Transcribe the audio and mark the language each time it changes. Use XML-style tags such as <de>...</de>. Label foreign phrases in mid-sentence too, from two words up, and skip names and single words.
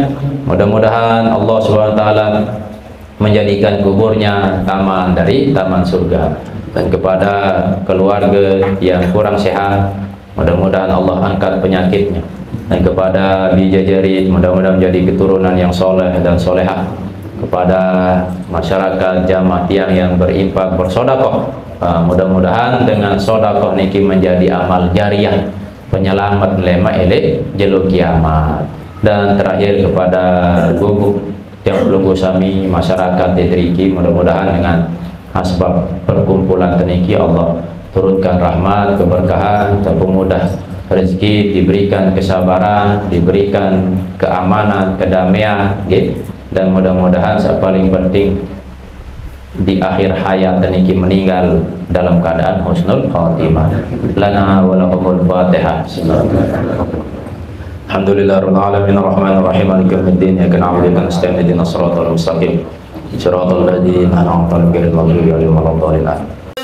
<id>Mudah-mudahan Allah SWT menjadikan kuburnya taman dari taman surga. Dan kepada keluarga yang kurang sehat, mudah-mudahan Allah angkat penyakitnya. Dan kepada Bijajarit, mudah-mudahan menjadi keturunan yang soleh dan solehah. Kepada masyarakat jamaah tiang yang berinfak bersodakoh, mudah-mudahan dengan sodakoh niki menjadi amal jariah, penyelamat lema elek jeluk kiamat. Dan terakhir kepada guguk yang belum sami masyarakat Detriki, mudah-mudahan dengan asbab perkumpulan teniki Allah turunkan rahmat, keberkahan, terpemudah rezeki, diberikan kesabaran, diberikan keamanan, kedamaian, gitu. Dan mudah-mudahan yang paling penting di akhir hayat teniki meninggal dalam keadaan</id> <ar>حسن الخاتمة. لنا ولكم الفاتحة. الحمد لله رب العالمين الرحمن الرحيم مالك يوم الدين إياك نعبد وإياك نستعين اهدنا الصراط المستقيم صراط الذين أنعمت عليهم غير المغضوب عليهم ولا الضالين.</ar>